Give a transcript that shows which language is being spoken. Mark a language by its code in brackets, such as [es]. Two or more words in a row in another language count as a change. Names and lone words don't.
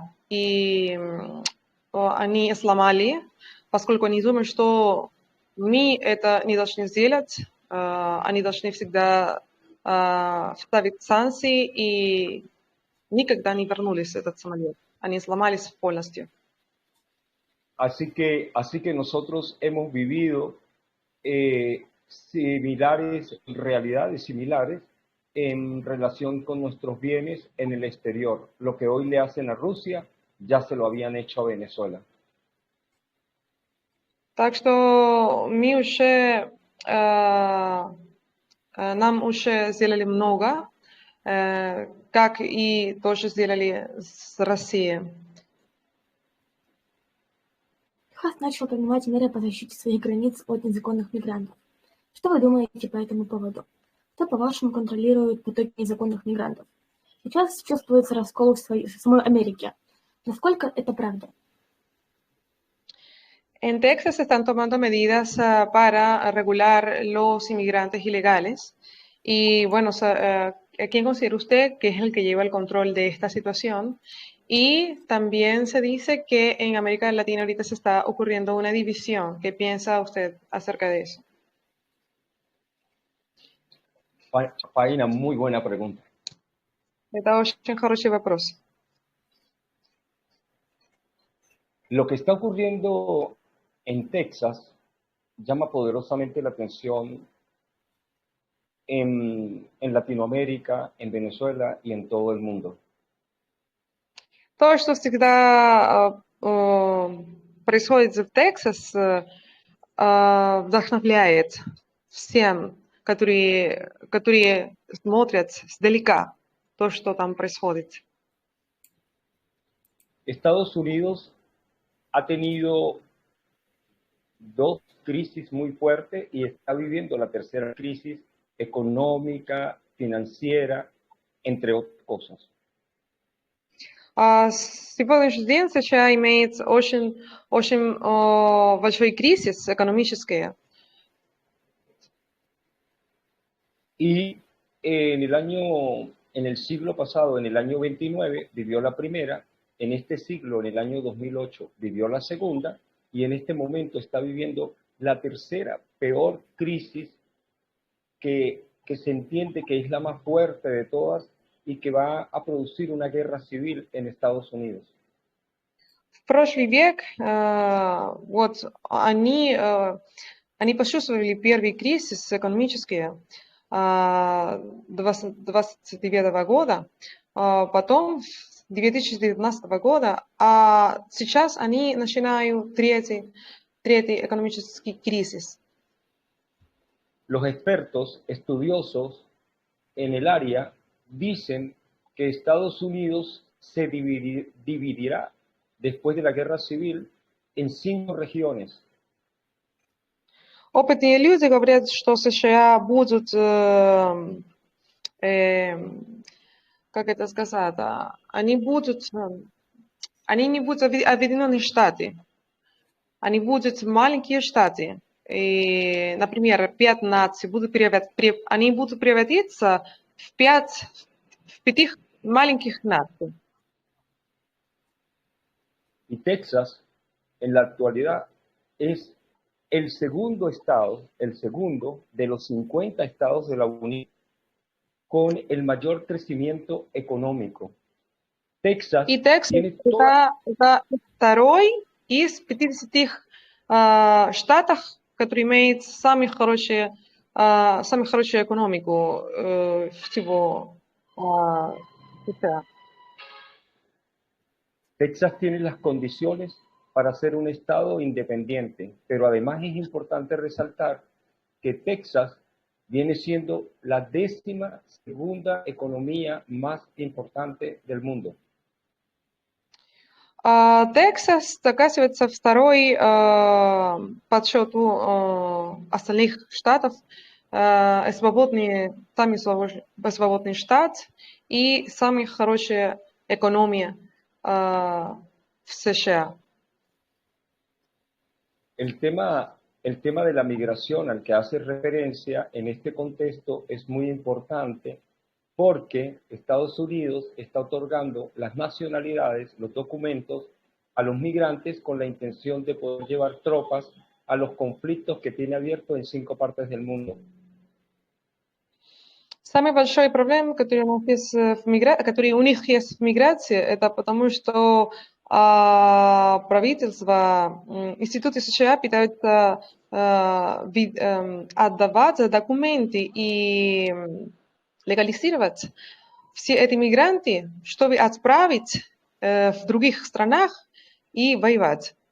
[ru] И они сломали, поскольку они думают, что мы это не должны сделать, они должны всегда ставить санкции, и никогда не вернулись этот самолет. Они сломались полностью. [es] Así que nosotros hemos vivido realidades similares en relación con nuestros bienes en el exterior. Lo que hoy le hacen a Rusia, ya se lo habían hecho a Venezuela. [ru] Так что мы уже, нам уже сделали много, как и тоже сделали с Россией. Техас начал принимать меры по защите своих границ от незаконных мигрантов. Что вы думаете по этому поводу? Кто, по-вашему, контролирует потоки незаконных мигрантов? Сейчас чувствуется раскол в самой Америке. Насколько это правда? [es] En Texas se están tomando medidas para regular los inmigrantes ilegales. Y bueno, ¿quién considera usted que es el que lleva el control de esta situación? Y también se dice que en América Latina ahorita se está ocurriendo una división. ¿Qué piensa usted acerca de eso? Faina, muy buena pregunta. [ru] Это очень хороший вопрос. [es] Lo que está ocurriendo en Texas llama poderosamente la atención en Latinoamérica, en Venezuela y en todo el mundo. [ru] То, что всегда происходит в Texas, вдохновляет всем, которые смотрят сдалека то, что там происходит. [es] Estados Unidos ha tenido dos crisis muy fuertes y está viviendo la tercera crisis económica, financiera, entre otras cosas. [ru] Сегодняшний день США имеет очень большой кризис экономический. [es] Y en el siglo pasado, en el año 29, vivió la primera, en este siglo, en el año 2008, vivió la segunda, y en este momento está viviendo la tercera, peor crisis que se entiende que es la más fuerte de todas y que va a producir una guerra civil en Estados Unidos. [ru] В прошлый век вот они почувствовали первый кризис экономический 29 года, потом 2019 года, а сейчас они начинают третий экономический кризис. [es] Los expertos estudiosos en el área dicen que Estados Unidos se dividirá después de la guerra civil en 5 regiones. [ru] Опытные люди говорят, что США будут, как это сказать, они не будут объединенные штаты, они будут маленькие штаты. И, например, 5 наций они будут превратиться в 5 маленьких наций. [es] Y Texas, en la actualidad, es el segundo de los 50 estados de la Unión con el mayor crecimiento económico. Texas tiene [ru] это второй из 50 штатов, который имеет самую хорошую экономику всего а, США. [es] Texas tiene las condiciones para ser un estado independiente, pero además es importante resaltar que Texas viene siendo la 12ª economía más importante del mundo. [ru] Тексас оказывается второй по счету остальных штатов, самый свободный штат и самая хорошая экономия в США. [es] El tema de la migración al que hace referencia en este contexto es muy importante porque Estados Unidos está otorgando las nacionalidades, los documentos a los migrantes con la intención de poder llevar tropas a los conflictos que tiene abiertos en 5 partes del mundo. [ru] Самая большая проблема, которая которые у них есть в миграции, это потому, что правительство, институты США пытаются отдавать документы и легализировать все эти мигранты, чтобы отправить в других странах и воевать.